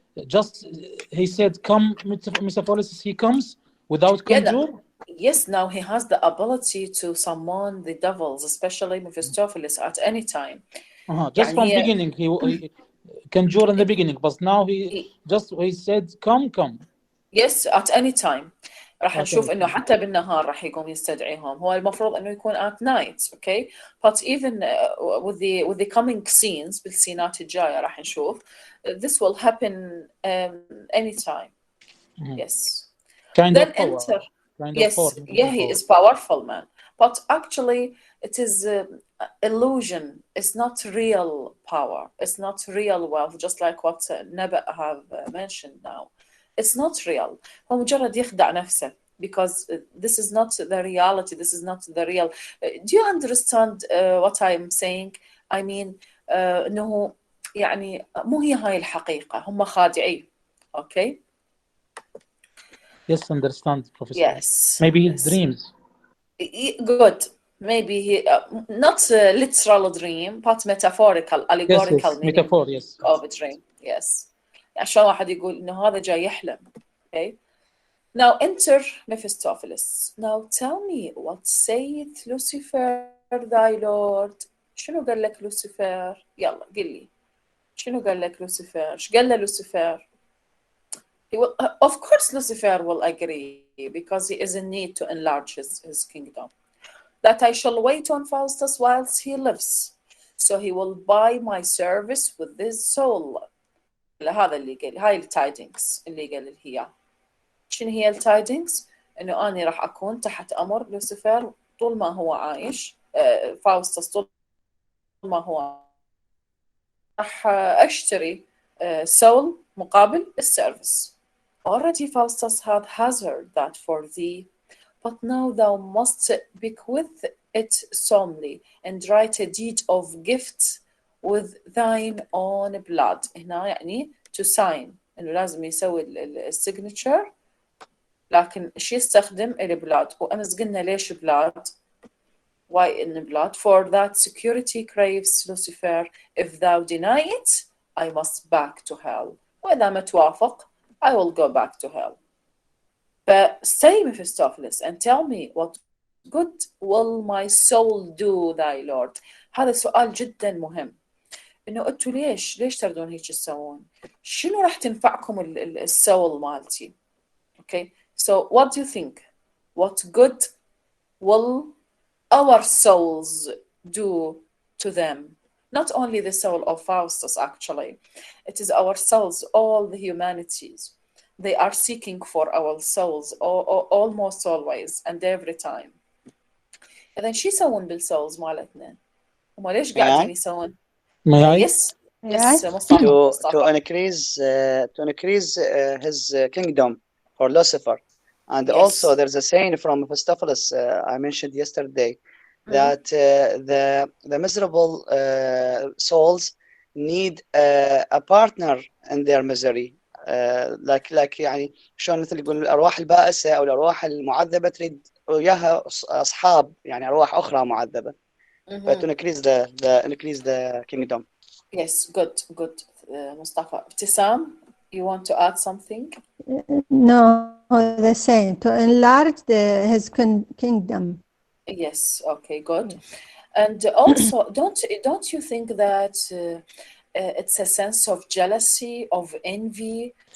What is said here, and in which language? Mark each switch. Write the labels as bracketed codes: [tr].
[en] Just he said, "Come, Mephistopheles." He comes without conjure. Yes, now he has the ability to summon the devils, especially Mephistopheles, at any time. Just from beginning, he conjure in the beginning, but now he said, "Come." Yes, at any time. [ar] راح نشوف إنه حتى بالنهار راح يقوم يستدعيهم. هو المفروض إنه يكون [en] at night, [ar] okay? [en] But even with the coming scenes [ar] بالسينات الجاية راح نشوف [en] this will happen anytime. Yes. Kind then of power. enter. Kind yes, of power. yeah, he is powerful man. But actually, it is illusion. It's not real power. It's not real wealth. Just like what Naba have mentioned now. It's not real. [ar] هو مجرد يخدع نفسه, [en] because this is not the reality. This is not the real. Do you understand what I'm saying? I mean, [ar] إنه يعني مو هي هاي الحقيقة. هم خادعين. Okay? [en] Yes, understand, Professor. Yes. Maybe his dreams. Good. Maybe he not a literal dream, but metaphorical, allegorical meaning metaphor, yes. of a dream. Yes. [ar] عشان واحد يقول إنه هذا جاي يحلم. [en] Okay. Now enter Mephistopheles. Now tell me, what saith Lucifer thy Lord? [ar] شنو قال لك لوسيفر؟ يلا قل لي. شنو قال لك لوسيفر؟ إيش قال له لوسيفر؟ [en] He will, of course Lucifer will agree, because he is in need to enlarge his kingdom. that I shall wait on Faustus whilst he lives, so he will buy my service with this soul. [ar] هذا اللي قال، هاي التايدنجز اللي قال هي. شنو هي التايدنجز؟ إنه أنا راح أكون تحت أمر لوسيفر طول ما هو عايش، فاوستس طول ما هو راح أشتري soul مقابل السيرفيس. [en] Already Faustus had hazarded that for thee, but now thou must bequeath it solemnly and write a deed of gift with thine own blood. [ar] هنا يعني [en] to sign، [ar] إنه لازم يسوي السيجنتشر، لكن شو يستخدم البلاد. وأمس قلنا ليش بلاد؟ [en] Why in blood? For that security craves Lucifer. If thou deny it, I must back to hell. [ar] وإذا ما توافق, [en] I will go back to hell. But stay, Mephistopheles, and tell me what good will my soul do, thy Lord. [ar] هذا سؤال جدا مهم. إنه أنتوا ليش تردون هيك تسوون؟ شنو راح تنفعكم السول مالتي؟ Okay. [en] So what do you think? What good will our souls do to them? Not only the soul of Faustus, actually. It is our souls, all the humanities. They are seeking for our souls almost always and every time. [ar] إذن شو يسوون بالسولز مالتنا؟ هم ليش قاعدين يسوون؟ [en] May I? Yes. Yes, Mustafa. To increase his kingdom for Lucifer. And Yes. also there's a saying from Mephistopheles I mentioned yesterday that the miserable souls need a partner in their misery. [ar] like يعني شلون مثل يقول الأرواح البائسة أو الأرواح المعذبة تريد وياها أصحاب، يعني أرواح أخرى معذبة. [en] But to increase the kingdom. Yes, good, Mustafa. Ibtisam, you want to add something? No, the same, to enlarge his kingdom. Yes, okay, good. And also, don't you think that it's a sense of jealousy, of envy?